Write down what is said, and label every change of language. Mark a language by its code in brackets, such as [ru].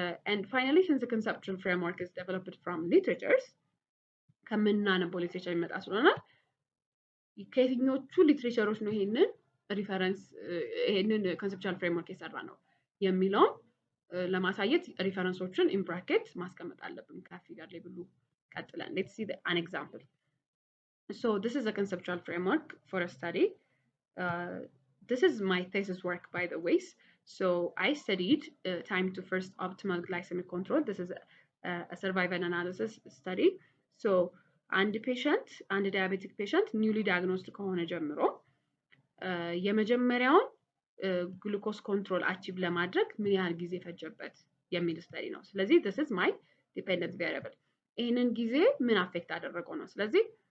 [en] And finally, since the conceptual framework is developed from literatures [am] ከምናነበው ሊትሬቸር የሚመጣ ስለሆነ ከየትኞቹ ሊትሬቸሮች ነው ይሄንን ሪፈረንስ ይሄንን ኮንሰፕቹዋል ፍሬምወርክ የሰራ ነው የሚለውን ለማሳየት ሪፈረንሶችን ኢን ብራኬት ማስቀመጥ አለብን ከፊገር ላይ ብሉ ቀጥለን። [en] let's see an example. So this is a conceptual framework for a study. This is my thesis work by the way. So I studied time to first optimal glycemic control. This is a survival analysis study. [am] So አንድ ዲያቤቲክ ፔሸንት ኒውሊ ዳያግኖስድ ከሆነ ጀምሮ የመጀመሪያውን ግሉኮስ ኮንትሮል አቺቭ ለማድረግ ምን ያህል ጊዜ ፈጀበት የሚል ስተዲ ነው። ስለዚህ [en] this is my dependent variable። [am] ይሄንን ጊዜ ምን አፌክት አደረገው ነው። ስለዚህ